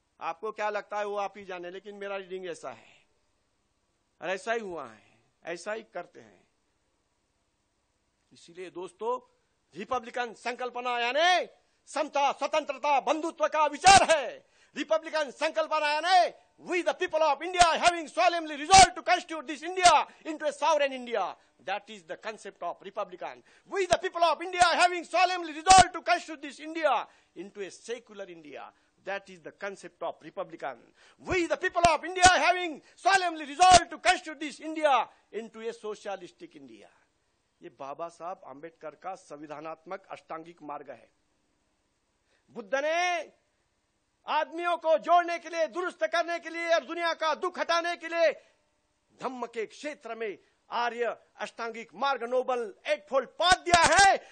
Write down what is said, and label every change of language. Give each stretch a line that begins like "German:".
Hindi: आपको क्या लगता है वो आप ही जाने, लेकिन मेरा रीडिंग ऐसा है और ऐसा ही हुआ है, ऐसा ही करते हैं। इसीलिए दोस्तों, रिपब्लिकन संकल्पना यानी समता, स्वतंत्रता, बंधुत्व का विचार है। रिपब्लिकन संकल्पना यानी
English: we the people of India having solemnly resolved to constitute this India into a sovereign India. That is the concept of Republican. We the people of India having solemnly resolved to constitute this India into a secular India. That is the concept of Republican. We the people of India having solemnly resolved to constitute this India into a socialistic India.
Hindi: ये बाबा साहब आंबेडकर का संविधानात्मक अष्टांगिक मार्ग है। बुद्ध ने आदमियों को जोड़ने के लिए, दुरुस्त करने के लिए और दुनिया का दुख हटाने के लिए धम्म के क्षेत्र में आर्य अष्टांगिक मार्ग, नोबल एटफोल्ड पाथ दिया है।